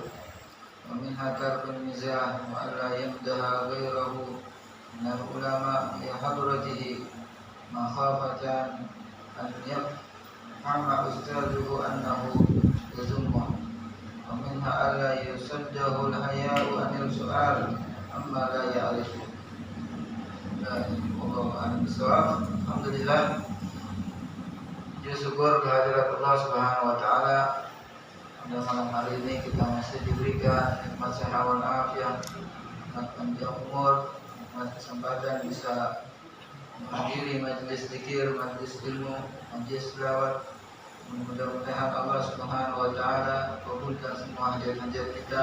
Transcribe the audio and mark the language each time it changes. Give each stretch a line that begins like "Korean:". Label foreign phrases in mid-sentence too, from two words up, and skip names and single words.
Arabic: ومنها ترك المزاح وألا يمدح غيره من العلماء لحضرته مخافة أن يفهم أستاذه أنه يذمه. ومنها ألا يصده الحياء عن السؤال عما لا يعرف.
Indonesian: Alhamdulillah, puji syukur kehadirat Allah
Arabic: سبحانه وتعالى.
Indonesian: Pada malam hari ini kita masih diberikan nikmat sehat wal afiat, nikmat panjang umur, nikmat kesempatan bisa menghadiri majelis zikir, majelis ilmu, majelis selawat. Mudah-mudahan Allah
Arabic: سبحانه وتعالى
Indonesian: kabulkan semua hajat-hajat kita.